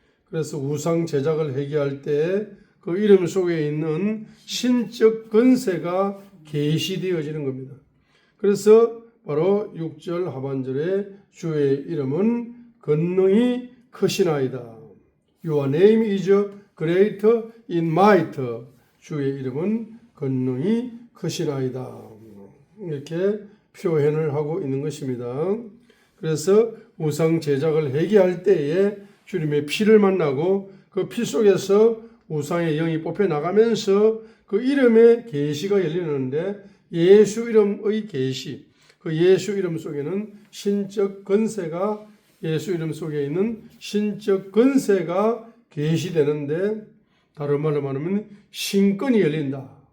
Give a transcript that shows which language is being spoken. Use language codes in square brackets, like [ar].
[ko] 그래서 우상 제작을 회개할 때 그 이름 속에 있는 신적 권세가 계시되어지는 겁니다. 그래서 바로 6절 하반절에 주의 이름은 권능이 크시나이다. [en] Your name is greater in might. [ko] 주의 이름은 권능이 크시나이다. 이렇게 표현을 하고 있는 것입니다. 그래서 우상 제작을 회개할 때에 주님의 피를 만나고 그 피 속에서 우상의 영이 뽑혀 나가면서 그 이름의 계시가 열리는데 예수 이름의 계시, 그 예수 이름 속에는 신적 권세가 예수 이름 속에 있는 신적 권세가 계시되는데 다른 말로 말하면 신권이 열린다.